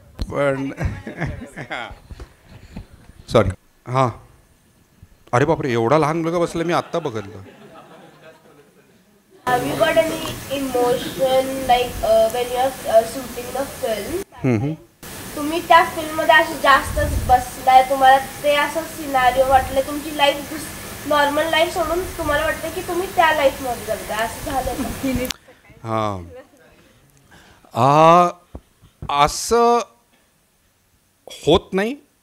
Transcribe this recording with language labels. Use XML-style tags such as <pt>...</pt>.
<mr>पण सॉरी. हां, अरे बापरे, एवढा लहान मुलगा बसला, मी आत्ता बघितलं.</mr> <en>Have you got any emotion like when you are shooting the film?</en> <mr>तुम्ही त्या फिल्म मध्ये असे जास्तच बसलाय, तुम्हाला ते असं सिनारिओ वाटलं, तुमची लाईफ नॉर्मल लाईफ सोडून तुम्हाला वाटतं की तुम्ही त्या लाईफ मध्ये जगताय, असं झालं का? हां, असं होत नाही.</mr>